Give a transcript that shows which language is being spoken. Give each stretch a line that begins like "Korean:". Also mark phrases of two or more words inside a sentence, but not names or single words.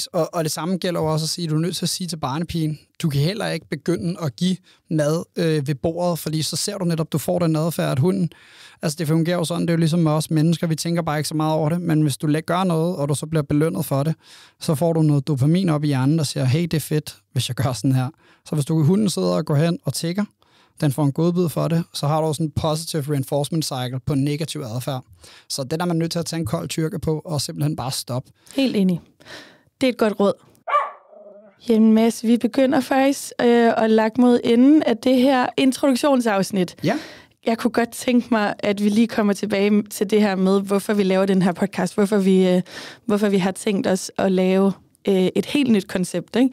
Danish: Og det samme gælder jo også at sige, at du er nødt til at sige til barnepigen, du kan heller ikke begynde at give mad ved bordet, fordi så ser du netop, du får den adfærd, at hunden, altså det fungerer jo sådan, det er jo ligesom med os mennesker, vi tænker bare ikke så meget over det, men hvis du gør noget, og du så bliver belønnet for det, så får du noget dopamin op i hjernen, der siger, hey, det er fedt, hvis jeg gør sådan her. Så hvis hunden sidder og går hen og tigger, den får en godbid for det, så har du også en
English: positive reinforcement cycle
Danish: på negativ adfærd. Så det er man nødt til at tage en kold tyrke på, og simpelthen bare stoppe. Helt enig. Det er et godt råd. Jamen Mads, vi begynder faktisk at lage mod enden af det her introduktionsafsnit. Ja. Jeg kunne godt tænke mig, at vi lige kommer tilbage til det her med, hvorfor vi laver den her podcast, hvorfor vi har tænkt os at lave et helt nyt koncept, ikke?